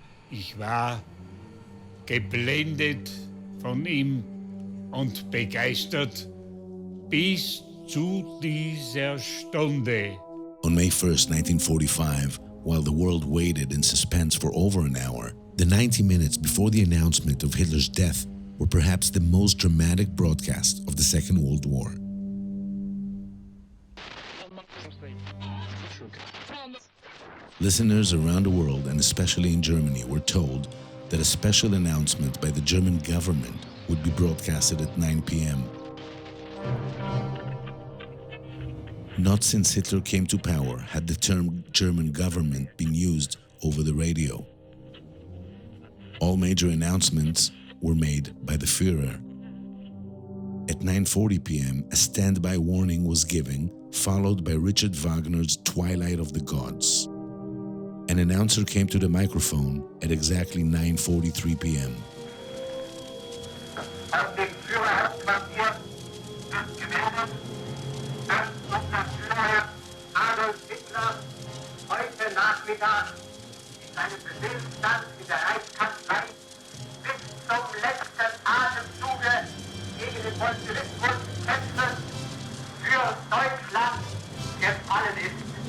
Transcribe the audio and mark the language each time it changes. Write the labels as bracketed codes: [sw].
[de] Ich war geblendet von ihm und begeistert bis zu dieser Stunde. [en] On May 1st, 1945, while the world waited in suspense for over an hour, the 90 minutes before the announcement of Hitler's death were perhaps the most dramatic broadcast of the Second World War. Listeners around the world, and especially in Germany, were told that a special announcement by the German government would be broadcasted at 9 p.m. Not since Hitler came to power had the term German government been used over the radio. All major announcements were made by the Führer. At 9:40 p.m., a standby warning was given, followed by Richard Wagner's Twilight of the Gods. An announcer came to the microphone at exactly 9:43 p.m. [de] Aus dem Führerhauptquartier wird gemeldet, dass unser Führer Adolf Hitler heute Nachmittag in seinem Befehlsstand in der Reichskanzlei bis zum letzten Atemzuge gegen den Bolschewismus kämpfen, für Deutschland gefallen ist.